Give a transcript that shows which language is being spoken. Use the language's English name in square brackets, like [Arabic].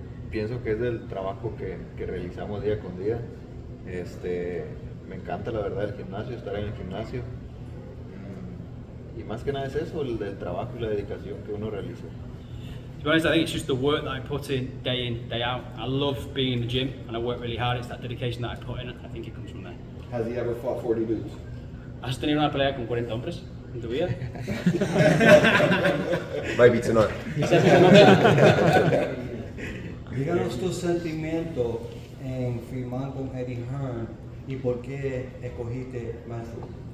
[Spanish] Pienso que es del trabajo que realizamos día con día. Me encanta la verdad el gimnasio, estar en el gimnasio. Y más que nada es eso, el trabajo y la dedicación que uno realiza. [English] To be honest, I think it's just the work that I put in, day out. I love being in the gym and I work really hard. It's that dedication that I put in. I think it comes from there. Has he ever fought 40 dudes? [Spanish] ¿Has tenido una pelea con 40 hombres en tu vida? [English] Maybe tonight. [Spanish] Díganos tu sentimiento en firmar con Eddie Hearn y por qué escogiste Matchroom.